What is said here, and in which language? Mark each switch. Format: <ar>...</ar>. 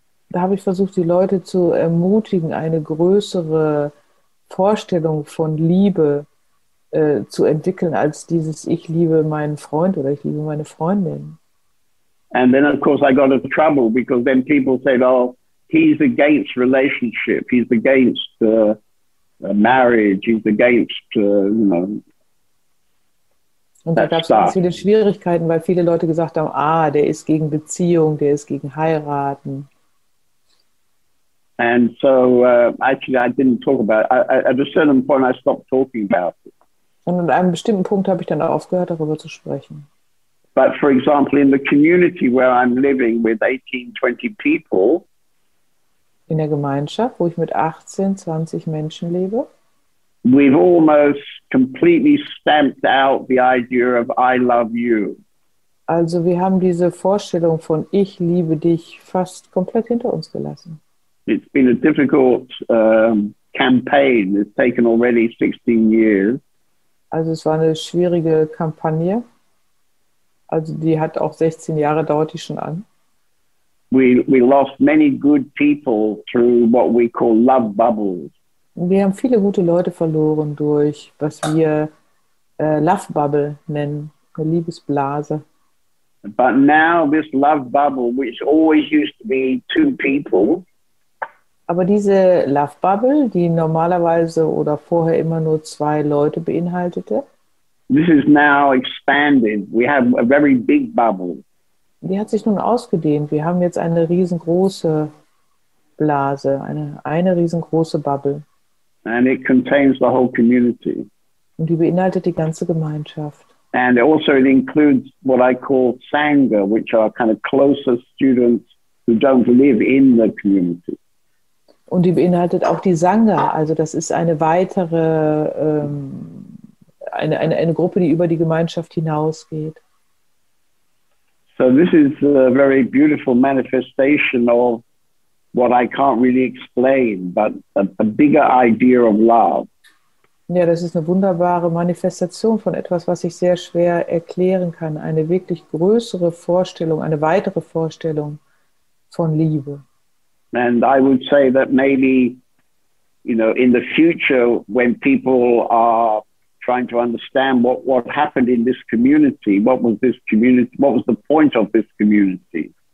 <de>Da habe ich versucht, die Leute zu ermutigen, eine größere Vorstellung von Liebe zu entwickeln, als dieses ich liebe meinen Freund oder ich liebe meine Freundin.</de> <en>And then, of course, I got into trouble because then people said, oh, he's against relationship. He's against marriage. He's against, you know.</en> <de>Und da gab es ganz viele Schwierigkeiten, weil viele Leute gesagt haben, der ist gegen Beziehung, der ist gegen Heiraten.</de> <en>And so, actually, I didn't talk about it. At a certain point, I stopped talking about it.</en> <de>Und an einem bestimmten Punkt habe ich dann aufgehört, darüber zu sprechen.</de> <en>But for example, in the community where I'm living with 18, 20 people,</en> <de>in der Gemeinschaft, wo ich mit 18, 20 Menschen lebe,</de> <en>we've almost completely stamped out the idea of I love you.</en> <de>Also wir haben diese Vorstellung von ich liebe dich fast komplett hinter uns gelassen.</de> <en>It's been a difficult campaign. It's taken already 16 years.</en> <de>Also es war eine schwierige Kampagne. Also die hat auch 16 Jahre, dauert die schon an.</de> <en>We lost many good people through what we call love bubbles.</en> <de>Wir haben viele gute Leute verloren durch, was wir Love Bubble nennen, eine Liebesblase.</de> <en>But now this love bubble, which always used to be 2 people,</en> <de>aber diese Love Bubble, die normalerweise oder vorher immer nur 2 Leute beinhaltete,</de> <en>this is now expanded. We have a very big bubble.</en> <de>Die hat sich nun ausgedehnt. Wir haben jetzt eine riesengroße Blase, eine riesengroße Bubble.</de> <en>And it contains the whole community.</en> <de>Und die beinhaltet die ganze Gemeinschaft.</de> <en>And also it includes what I call Sangha, which are kind of closer students who don't live in the community.</en> <de>Und die beinhaltet auch die Sangha, also das ist eine weitere, eine Gruppe, die über die Gemeinschaft hinausgeht.</de> <en>So this is a very beautiful manifestation of what I can't really explain, but a bigger idea of love.</en> <de>Ja, das ist eine wunderbare Manifestation von etwas, was ich sehr schwer erklären kann. Eine wirklich größere Vorstellung, eine weitere Vorstellung von Liebe.</de> <en>And I would say that maybe, you know, in the future, when people are trying to understand what happened in this community, what was the point of this community?</en>